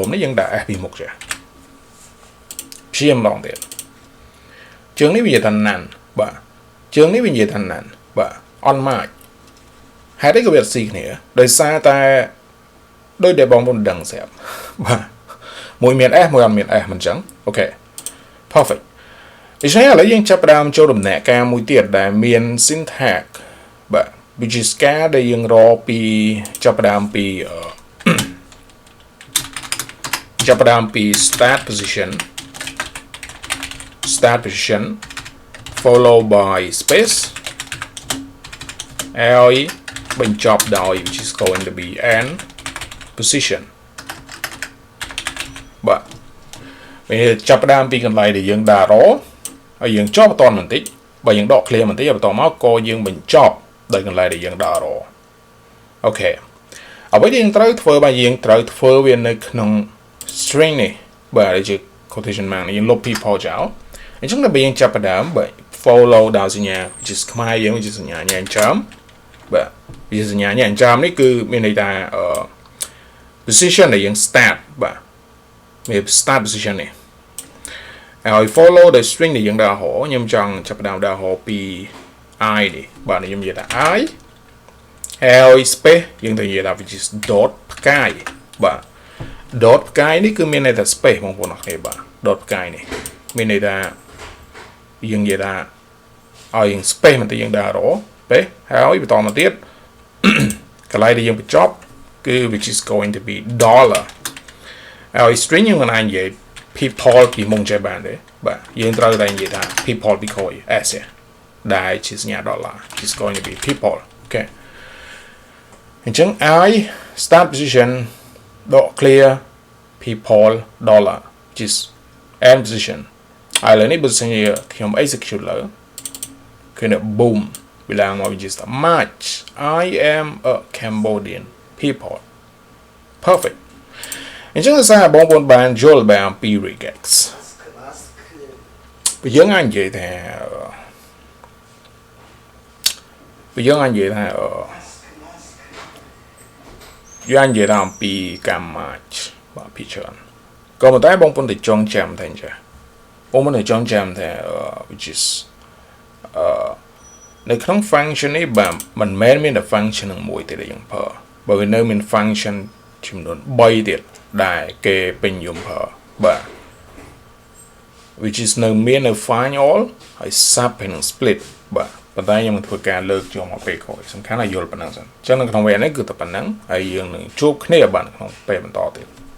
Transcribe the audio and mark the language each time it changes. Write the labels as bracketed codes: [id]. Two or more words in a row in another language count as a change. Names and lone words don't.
[km] នេះយើងដាក់ s ពីមុខចាព្យាយាមឡងទៀតជើងនេះវានិយាយថា none បាទជើងនេះវានិយាយថា none បាទអត់ match ហេតុអីក៏វាស៊ីគ្នាដោយសារតែដោយដែលបងប្អូនដឹងស្រាប់បាទមួយមាន s មួយអត់មាន s មិនចឹងអូខេ perfect ដូច្នេះឥឡូវយើងចាប់ផ្ដើមចូលដំណាក់កាលមួយទៀតដែលមាន syntax បាទ [en] which is [km] ការដែលយើងរកពីចាប់ផ្ដើម ពី [en] start position followed by space [km] ហើយបញ្ចប់ដោយ [en] which is going to be end position [km] បាទវាចាប់ផ្ដើម ពីកន្លែងដែលយើងដើររហើយយើងចប់បន្តបន្តិចបើយើងដក clear បន្តិចបន្តមកក៏យើងបញ្ចប់ដោយកន្លែងដែលយើងដើររអូខេអ្វីដែលយើងត្រូវធ្វើបាទយើងត្រូវធ្វើវានៅក្នុង string នេះបាទដែលជា [en] quotation mark [km] នេះយើងលុប people ចោលអញ្ចឹងដល់យើងចាប់ផ្ដើមបាទ follow ដល់សញ្ញា [en] which is [km] ខ្មែរយើង [en] which is [km] សញ្ញាញ៉ាំចាំបាទ [en] which is [km] សញ្ញាញ៉ាំចាំនេះគឺមានន័យថា position ដែលយើង start បាទមាន [en] start position [km] នេះហើយ [en] follow the string [km] ដែលយើងដើររខ្ញុំចង់ចាប់ផ្ដើមដើររពី I នេះបាទខ្ញុំនិយាយថា I ហើយ space យើងទៅនិយាយថា [en] which is dot [km] ផ្កាយបាទ dot ផ្កាយនេះគឺមានន័យថា space បងប្អូនអរគ្នាបាទ dot ផ្កាយនេះមានន័យថាយើងនិយាយថាឲ្យយើង space មិនទៅយើងដើររ space ហើយបន្តមកទៀតកន្លែងដែលយើងបញ្ចប់គឺ [en] which is going to be dollar [km] ហើយ string យើង មិនអាចនិយាយ people ពីមុខចេះបានទេបាទយើងត្រូវតែនិយាយថា people ពីក្រោយ s ដែលជាសញ្ញា [en] dollar is going to be people [km] អូខេអញ្ចឹង [en] I start position dot clear people dollar which is end position [km] ហើយឥឡូវនេះបើសិនជាខ្ញុំ execute លើគឺនៅ boom វាឡើងមក [en] which is the match I am a Cambodian people perfect [km] អញ្ចឹងសារបងប្អូនបានយល់បានអំពី regex បើយើងអាចនិយាយថាយើងអាចនិយាយថាអំពីការ match បាទពីច្រើនក៏ប៉ុន្តែបងប្អូនទៅចងចាំថាអញ្ចឹងបងប្អូនទៅចងចាំថា [en] which is [km] នៅក្នុង function នេះបាទមិនមែនមានតែ function នឹងមួយទេដែលយើងប្រើបើវានៅមាន function ចំនួន3ទៀតដែលគេពេញនិយមប្រើបាទ [en] which is [km] នៅមាននៅ [en] find all [km] ហើយ sub ហើយនឹង split បាទប៉ុន្តែខ្ញុំនឹងធ្វើការលើកយកមកពេលក្រោយសំខាន់ឲ្យយល់ប៉ុណ្ណឹងសិនអញ្ចឹងនៅក្នុងវគ្គនេះគឺតែប៉ុណ្ណឹងហើយយើងនឹងជួបគ្នាបាទក្នុងពេលបន្តទៀត